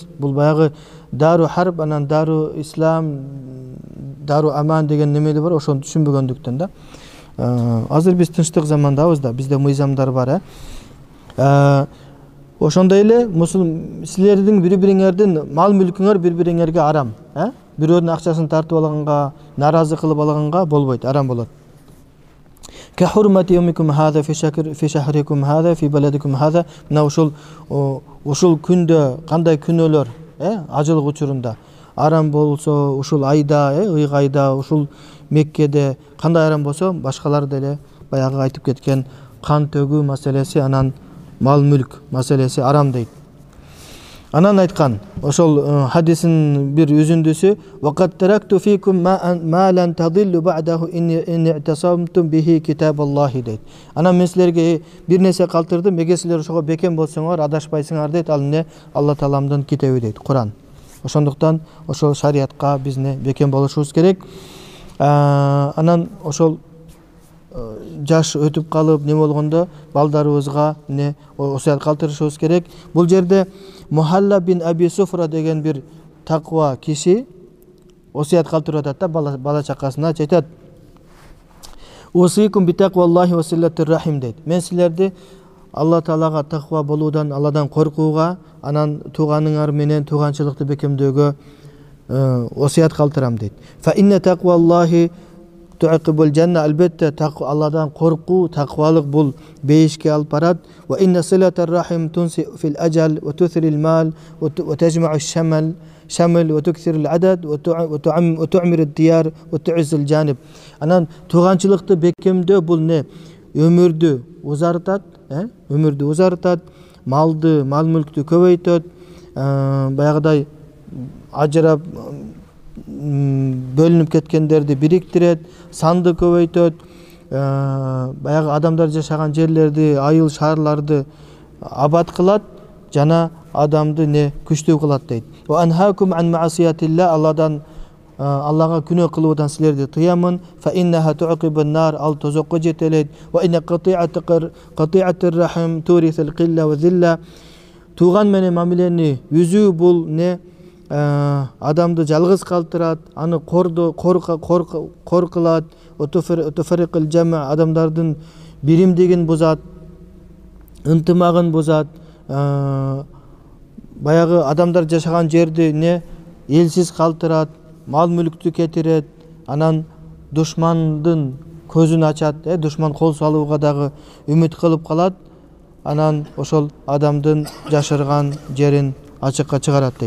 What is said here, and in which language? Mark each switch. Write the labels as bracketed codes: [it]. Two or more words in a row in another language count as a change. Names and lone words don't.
[ky] Бул баягы [ar] دار الحرب, [ky] анан [ar] دار الإسلام, دار الأمان [ky] деген немели бар, ошону түшүнбөгөндүктөн да. Азыр биз тынчтык замандабыз да, бизде мыйзамдар бар, Ошондой эле силердин бири-бириңердин мал мүлкүңөр бири-бириңерге арам. Бирөөнүн акчасын тартып алганга, наразы кылып алганга болбойт, арам болот. [ar] كحرمة يومكم هذا في شهركم هذا في بلدكم هذا. [ky] Мына ушул күндө кандай күнөөлөр, ажылык учурунда арам болсо, ушул айда, ыйык айда, ушул Меккеде кандай арам болсо, башкалар деле баягы айтып кеткен кан төгүү маселеси, анан мал мүлк маселеси арам дейт. Анан айткан, ошол хадисин бир үзүндүсү: [ar] "وقد تركت فيكم ما لن تضلوا بعده إن اعتصمتم به كتاب الله" дейт. [ky] Анан мен силерге бир нерсе калтырдым, эгер силер ошого бекем болсоңор адашпайсыңар дейт. Ал эмне? Алла Тааламдын китеби дейт, Куран. Ошондуктан ошол шариатка биз бекем болушубуз керек. Анан ошол жаш өтүп калып не болгондо балдарыбызга осуят калтырышыбыз керек. Бул жерде Мухалла бин Аби Суфра деген бир таква киши осуят калтырып атат да, бала чакасына айтат: [ar] "أوصيكم بتقوى الله وصلة الرحم" [ky] дейт. Мен силерди Алла Таалага таква болуудан, Алладан коркууга, анан тууганыңар менен тууганчылыкты бекемдөөгө осуят калтырам дейт. [ar] فإن تقوى الله تعقب الجنة. [ky] Albatta Alладан коркуу, таквалык бул бейишке алып барат. [ar] وإن صلة الرحم تنسئ في الأجل وتثري المال وتجمع الشمل وتكثر العدد وتعمر الديار وتعز الجانب. [ky] Анан тууганчылыкты бекемдөө бул өмүрдү узартат, мал мүлктү көбөйтөт, баягыдай ажырап бөлүнүп кеткендерди бириктирет, санды көбөйтөт, баягы адамдар жашаган жерлерди, айыл шаарларды абад кылат, жана адамды күчтүү кылат дейт. [ar] وأنهاكم عن معصية الله. [ky] Аллага күнөө кылуудан силерди тыямын. [ar] فإنها تعقب النار. [ky] Ал тозокко жетелейт. [ar] وإن قطيعة الرحم تورث القلة والذلة. [ky] Туган менен мамилени үзүү бул адамды жалгыз калтырат, аны кор кылат, [ar] تفرق الجماعة, [ky] адамдардын биримдигин бузат, ынтымагын бузат, баягы адамдар жашаган жерди элсиз калтырат, мал мүлктү кетирет, анан душмандын көзүн ачат, душман кол салууга дагы үмүт кылып калат, анан ошол адамдын жашырган жерин ачыкка чыгарат дейт.